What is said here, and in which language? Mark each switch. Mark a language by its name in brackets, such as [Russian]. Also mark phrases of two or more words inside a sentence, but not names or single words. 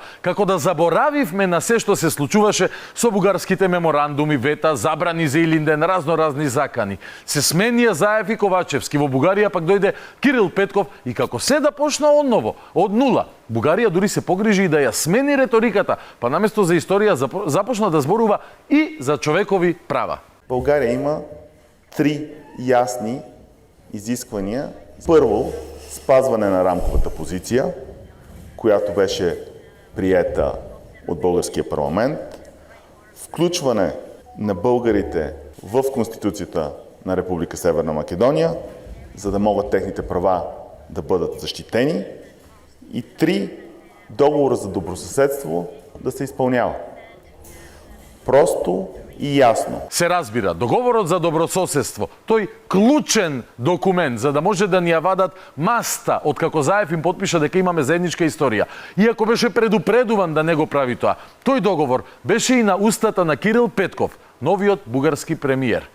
[Macedonian] Како да заборавивме на се што се случуваше со бугарските меморандуми, вета, забрани за Илинден, разни закани. Се сменија Заев и Ковачевски. Во Бугарија пак дојде Кирил Петков и како се да почна одново, од нула. Бугарија дури се погрижи и да ја смени реториката, па наместо за историја започна да зборува и за човекови права. [Bulgarian] България има 3 ясни изисквания. Първо, спазване на рамковата позиция, която беше приета от българския парламент, включване на българите в Конституцията на Република Северна Македония, за да могат техните права да бъдат защитени. И 3, договора за добросъседство да се изпълнява. Просто и ясно. [Macedonian] Се разбира, договорот за добрососедство, тој клучен документ за да може да ни ја вадат маста од како Заев им подпиша дека имаме заедничка историја. Иако беше предупредуван да не го прави тоа, тој договор беше и на устата на Кирил Петков, новиот бугарски премиер.